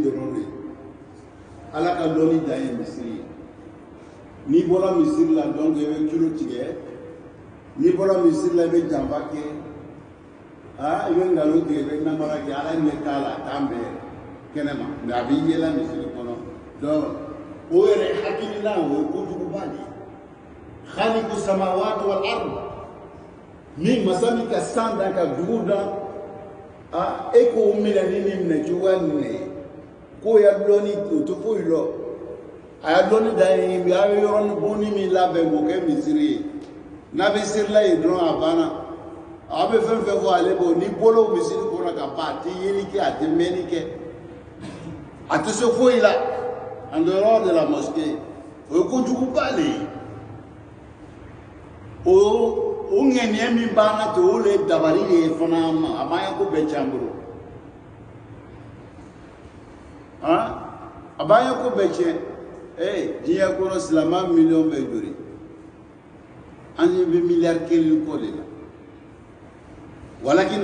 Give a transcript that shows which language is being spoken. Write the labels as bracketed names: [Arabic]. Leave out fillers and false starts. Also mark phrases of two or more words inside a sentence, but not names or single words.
[Bambara] dɔrɔn de ye ala ka lɔnni dan ye misiri ye n'i bɔra misiri la donc i bɛ kilo tigɛ n'i bɔra misiri la i bɛ janfa kɛ i bɛ nkalon tigɛ i bɛ namara kɛ ala ɲɛ t'a la a t'an bɛɛ kɛnɛma mais a bɛ yɛlɛ misiri kɔnɔ donc o yɛrɛ hakilina o ye kojuguba de ye [Arabic] خالق السماوات والأرض [Bambara] ni masa min ka san dan ka dugu dan e k'o minɛ ni nin minɛ cogoya nin ye k'o ya dɔɔni o tɛ foyi lɔ a y'a dɔɔni dan ye a bɛ yɔrɔnin bonni min labɛn k'o kɛ misiri ye n'a bɛ serila yen dɔrɔn a banna a bɛ fɛn fɛn fɔ ale b'o ni bolo misiri kɔnɔ ka ban a tɛ yeli kɛ a tɛ mɛnni kɛ a tɛ se foyi la [French] en dehors de la mosquée [Bambara] o ye kojuguba de ye o ŋɛniɲɛ min b'an na ten o le ye dabali de ye fana ma a m'an ye ko bɛɛ tiɲɛ an bolo a b'an ye ko bɛɛ tiɲɛ diɲɛ kɔnɔ silamɛ miliyɔn bɛ joli an ɲɛ bɛ miliyari kelen kɔ de la walakin